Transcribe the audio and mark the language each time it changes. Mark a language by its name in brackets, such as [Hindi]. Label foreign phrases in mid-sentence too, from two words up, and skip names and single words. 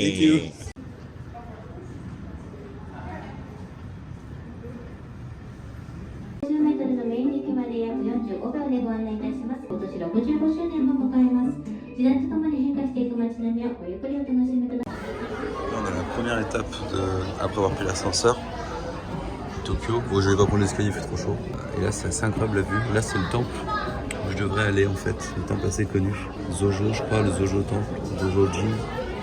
[English] Thank you. [Japanese] 50 メートルのメイン駅まで約45秒でご案内いたします。今年65周年を迎えます。時代とともに変化していく街並みをごゆっくりお楽しみください。 [French] On est à la première étape après avoir pris l'ascenseur. Tokyo. Bon, je vais pas prendre l'escalier, il fait trop chaud. Et là, c'est assez incroyable la vue. Là, c'est le temple où je devrais aller en fait. Le temple assez connu. Zojo, je crois, le Zojo temple. Zojo Jin.